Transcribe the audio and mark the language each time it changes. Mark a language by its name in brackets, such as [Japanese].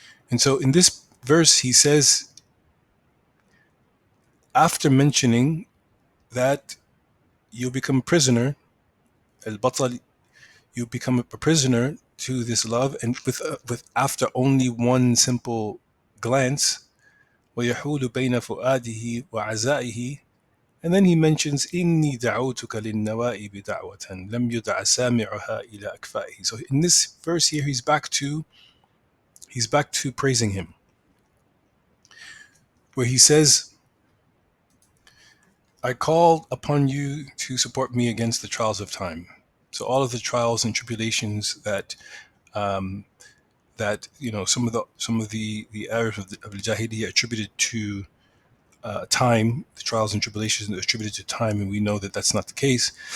[English] And so in this verse, he says, after mentioning that you become a prisoner, al-batal, you become a prisoner to this love, and with after only one simple glance, [Arabic] وَيَحُولُ بَيْنَ فُؤَادِهِ وَعَزَائِهِ. [English] And then he mentions [Arabic] إِنِّي دَعَوْتُكَ لِلنَّوَائِبِ دَعْوَةً لَمْ يُدْعَ سَامِعُهَا إِلَى أَكْفَائِهِ. [English] So in this verse here, he's back to praising him, where he says, I call upon you to support me against the trials of time. So all of the trials and tribulations um, that some of the errors of the Jahiliyyah attributed to time, the trials and tribulations attributed to time, and we know that that's not the case.